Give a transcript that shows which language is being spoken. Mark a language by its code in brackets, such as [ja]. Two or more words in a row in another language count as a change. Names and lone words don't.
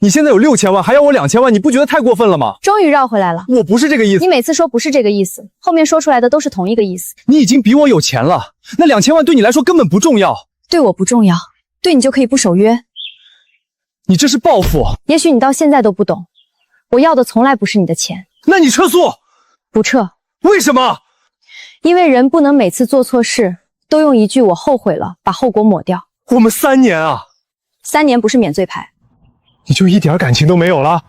[zh] 你現在有6000萬，還要我2000萬，你不覺得太過分了嗎？終於繞回來了。我不是這個意思。你每次說不是這個意思，後面說出來的都是同一個意思。你已經比我有錢了，那2000萬對你來說根本不重要。對我不重要，對你就可以不守約。你這是報復。也許你到現在都不懂，我要的從來不是你的錢。那你撤訴。不撤。為什麼？因為人不能每次做錯事都用一句我後悔了把後果抹掉。我們3年啊！3年不是免罪牌。你就一點感情都沒有了？